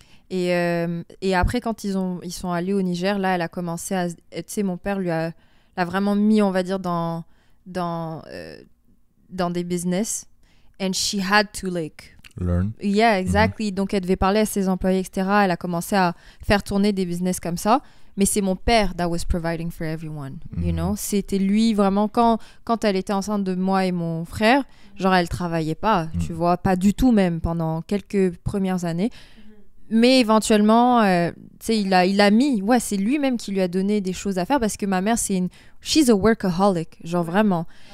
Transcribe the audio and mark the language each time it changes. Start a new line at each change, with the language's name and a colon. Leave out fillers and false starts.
French: Et après, quand ils sont allés au Niger, là, elle a commencé à... Tu sais, mon père l'a vraiment mis, on va dire, dans des business.
English: And she had to, like... Learn. Yeah, exactly.
French: Donc, elle devait parler à ses employés, etc. Elle a commencé à faire tourner des business comme ça. Mais c'est mon père
English: that was providing for everyone, you know.
French: C'était lui, vraiment, quand elle était enceinte de moi et mon frère, genre, elle travaillait pas, tu vois, pas du tout même, pendant quelques premières années. Mais éventuellement, tu sais, il a mis... Ouais, c'est lui-même qui lui a donné des choses à faire parce que ma mère,
English: she's a workaholic,
French: genre vraiment.